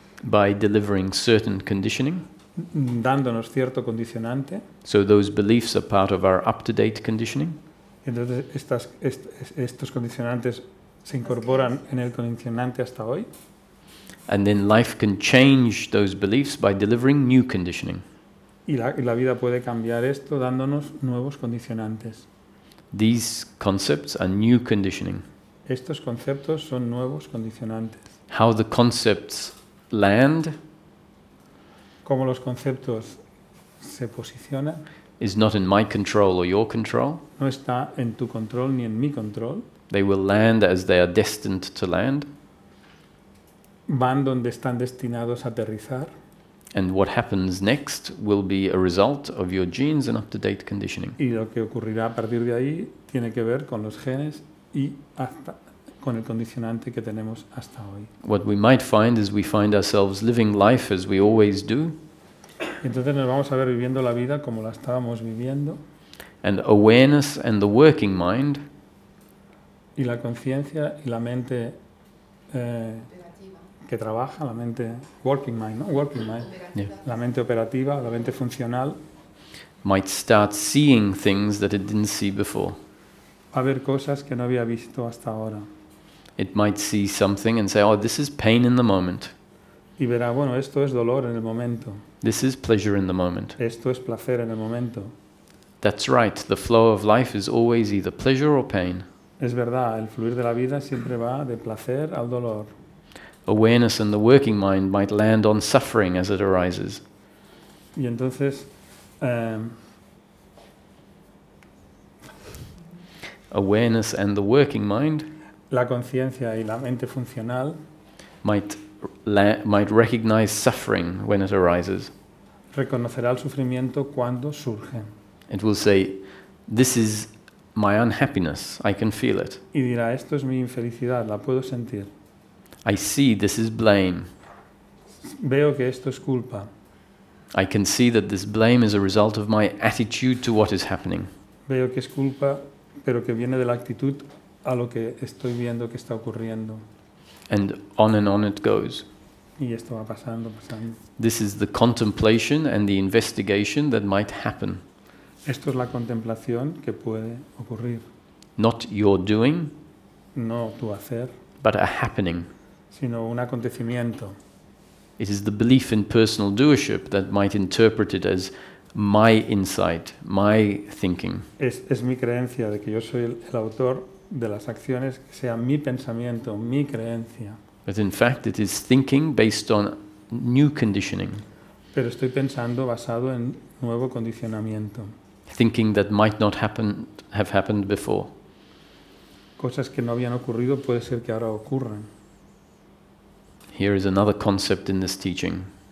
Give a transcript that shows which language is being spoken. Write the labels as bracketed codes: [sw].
[en] By delivering certain conditioning. [es] Dándonos cierto condicionante. [en] So those beliefs are part of our up-to-date conditioning. [es] Entonces estos condicionantes se incorporan en el condicionante hasta hoy. [en] And then life can change those beliefs by delivering new conditioning. [es] Y la vida puede cambiar esto dándonos nuevos condicionantes. [en] These concepts are new conditioning. [es] Estos conceptos son nuevos condicionantes. [en] How the concepts land, [es] cómo los conceptos se posicionan, [en] is not in my control or your control. [es] No está en tu control ni en mi control. [en] They will land as they are destined to land. [es] Van donde están destinados a aterrizar. [en] And what happens next will be a result of your genes and up-to-date conditioning. [es] Y lo que ocurrirá a partir de ahí tiene que ver con los genes y con el condicionante que tenemos hasta hoy. [en] What we might find is we find ourselves living life as we always do. [es] Entonces nos vamos a ver viviendo la vida como la estábamos viviendo. [en] And awareness and the working mind. [es] Y la conciencia y la mente que trabaja, la mente working mind, ¿no? [en] Working mind. Yeah. [es] La mente operativa, la mente funcional. [en] Might start seeing things that it didn't see before. [es] Va a ver cosas que no había visto hasta ahora. [en] It might see something and say, oh, this is pain in the moment. [es] Y verá, bueno, esto es dolor en el momento. [en] This is pleasure in the moment. [es] Esto es placer en el momento. [en] That's right. The flow of life is always either pleasure or pain. [es] Es verdad, el fluir de la vida siempre va de placer al dolor. [en] Awareness and the working mind might land on suffering as it arises. [es] Y entonces, [en] awareness and the working mind, [es] la conciencia y la mente funcional, [en] might recognize suffering when it arises. [es] Reconocerá el sufrimiento cuando surge. [en] It will say, this is my unhappiness, I can feel it. [es] Y dirá, esto es mi infelicidad, la puedo sentir. [en] I see this is blame. [es] Veo que esto es culpa. [en] I can see that this blame is a result of my attitude to what is happening. [es] Veo que es culpa, pero que viene de la actitud a lo que estoy viendo que está ocurriendo. [en] And on it goes. [es] Y esto va pasando. [en] This is the contemplation and the investigation that might happen. [es] Esto es la contemplación que puede ocurrir. [en] Not your doing, [es] no tu hacer, [en] but a happening. [es] Sino un acontecimiento. [en] It is the belief in personal doership that might interpret it as my insight, my thinking. [es] Es mi creencia de que yo soy el autor de las acciones, que sea mi pensamiento, mi creencia. [en] But in fact it is thinking based on new conditioning. [es] Pero estoy pensando basado en nuevo condicionamiento. [en] Thinking that might not have happened before. [es] Cosas que no habían ocurrido puede ser que ahora ocurran. [en] Here is another concept in this teaching.